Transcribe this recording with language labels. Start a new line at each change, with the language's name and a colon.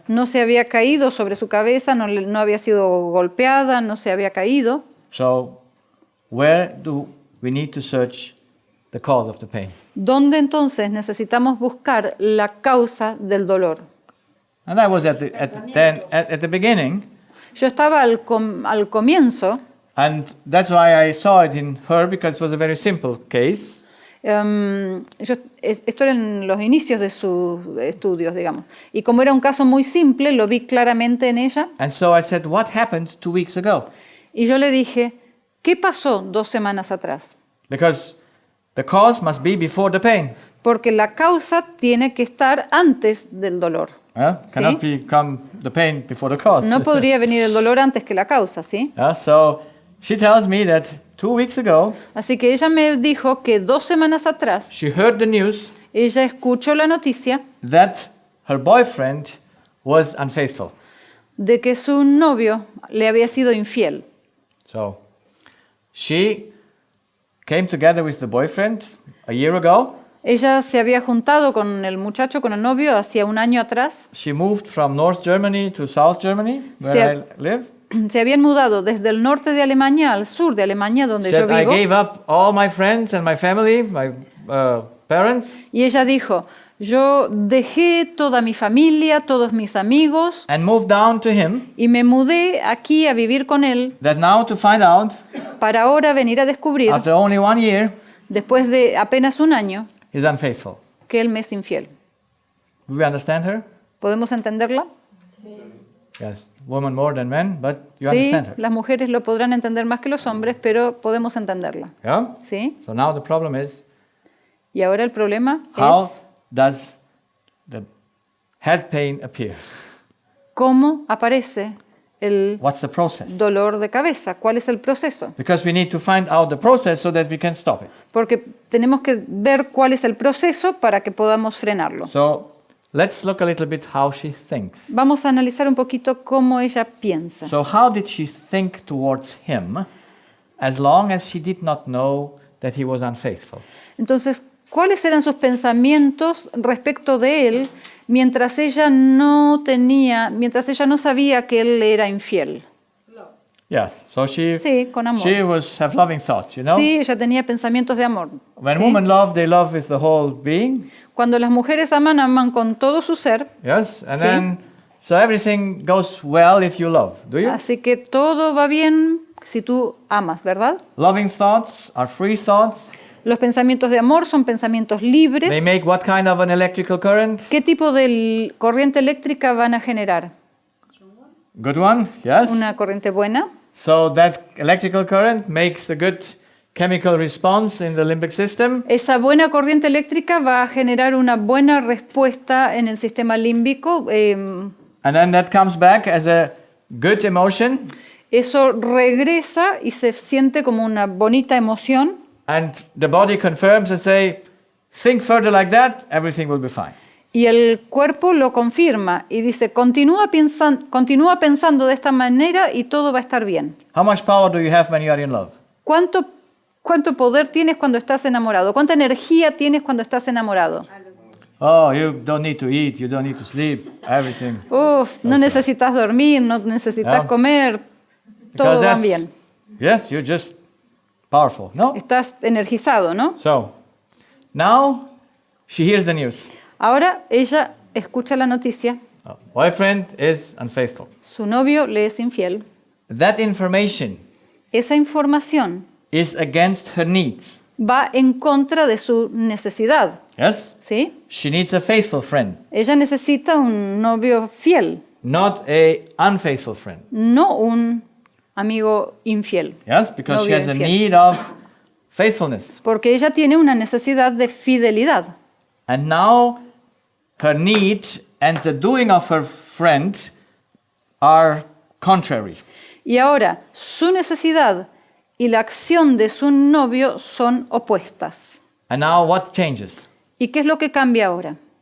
Spanish: no se había caído sobre su cabeza, no había sido golpeada, no se había caído.
English: So where do we need to search the cause of the pain?
Spanish: ¿Dónde entonces necesitamos buscar la causa del dolor?
English: And I was at the beginning,
Spanish: Yo estaba al comienzo,
English: and that's why I saw it in her, because it was a very simple case.
Spanish: esto era en los inicios de sus estudios, digamos. Y como era un caso muy simple, lo vi claramente en ella.
English: And so I said, what happened 2 weeks ago?
Spanish: Y yo le dije, ¿qué pasó 2 semanas atrás?
English: Because the cause must be before the pain.
Spanish: Porque la causa tiene que estar antes del dolor.
English: Cannot become the pain before the cause.
Spanish: No podría venir el dolor antes que la causa, ¿sí?
English: So she tells me that 2 weeks ago,
Spanish: Así que ella me dijo que 2 semanas atrás,
English: she heard the news
Spanish: ella escuchó la noticia
English: that her boyfriend was unfaithful.
Spanish: de que su novio le había sido infiel.
English: So she came together with the boyfriend a year ago.
Spanish: Ella se había juntado con el muchacho, con el novio, hacía 1 año atrás.
English: She moved from North Germany to South Germany, where I live.
Spanish: Se habían mudado desde el norte de Alemania al sur de Alemania, donde yo
English: Said, I
Spanish: vivo.
English: gave up all my friends and my family, my parents,
Spanish: Y ella dijo, yo dejé toda mi familia, todos mis amigos,
English: and moved down to him.
Spanish: y me mudé aquí a vivir con él
English: That now to find out,
Spanish: para ahora venir a descubrir,
English: after only 1 year,
Spanish: después de apenas 1 año,
English: he's unfaithful.
Spanish: que él me es infiel.
English: Do we understand her?
Spanish: ¿Podemos entenderla?
English: Yes, women more than men, but you
Spanish: Sí,
English: understand her.
Spanish: las mujeres lo podrán entender más que los hombres, pero podemos entenderla.
English: Yeah?
Spanish: ¿Sí?
English: So now the problem is,
Spanish: Y ahora el problema
English: how
Spanish: es
English: does the head pain appear?
Spanish: cómo aparece el
English: What's the process?
Spanish: dolor de cabeza, cuál es el proceso.
English: Because we need to find out the process so that we can stop it.
Spanish: Porque tenemos que ver cuál es el proceso para que podamos frenarlo.
English: So let's look a little bit how she thinks.
Spanish: Vamos a analizar un poquito cómo ella piensa.
English: So how did she think towards him as long as she did not know that he was unfaithful?
Spanish: Entonces, ¿cuáles eran sus pensamientos respecto de él mientras ella no sabía que él era infiel.
English: Yes. So
Spanish: Sí, con amor.
English: she was have loving thoughts, you know.
Spanish: Sí, ella tenía pensamientos de amor.
English: When
Spanish: ¿sí?
English: women love, they love with the whole being.
Spanish: Cuando las mujeres aman, aman con todo su ser.
English: Yes. And
Spanish: Sí.
English: then so everything goes well if you love. Do you?
Spanish: Así que todo va bien si tú amas, ¿verdad?
English: Loving thoughts are free thoughts.
Spanish: Los pensamientos de amor son pensamientos libres.
English: They make what kind of an electrical current?
Spanish: ¿Qué tipo de corriente eléctrica van a generar?
English: Good one. Yes.
Spanish: ¿Una corriente buena?
English: So that electrical current makes a good chemical response in the limbic system.
Spanish: Esa buena corriente eléctrica va a generar una buena respuesta en el sistema límbico.
English: And then that comes back as a good emotion.
Spanish: Eso regresa y se siente como una bonita emoción.
English: And the body confirms and say, think further like that, everything will be fine.
Spanish: Y el cuerpo lo confirma y dice, continúa pensando de esta manera y todo va a estar bien.
English: How much power do you have when you are in love?
Spanish: ¿Cuánto poder tienes cuando estás enamorado? ¿Cuánta energía tienes cuando estás enamorado?
English: Oh, you don't need to eat, you don't need to sleep, everything.
Spanish: No necesitas dormir, no necesitas
English: Yeah.
Spanish: comer,
English: Because
Spanish: todo va
English: that's-
Spanish: bien.
English: Yes, you're just powerful, no?
Spanish: Estás energizado, ¿no?
English: So, now she hears the news.
Spanish: Ahora ella escucha la noticia,
English: Boyfriend is unfaithful.
Spanish: su novio le es infiel.
English: That information
Spanish: Esa información
English: is against her needs.
Spanish: va en contra de su necesidad,
English: Yes?
Spanish: ¿sí?
English: She needs a faithful friend,
Spanish: Ella necesita un novio fiel,
English: not a unfaithful friend.
Spanish: no un amigo infiel,
English: Yes? Because she
Spanish: Novio
English: has a
Spanish: infiel.
English: need of faithfulness.
Spanish: porque ella tiene una necesidad de fidelidad.
English: And now her need and the doing of her friend are contrary.
Spanish: Y ahora su necesidad y la acción de su novio son opuestas.
English: And now what changes?
Spanish: ¿Y qué es lo que cambia ahora?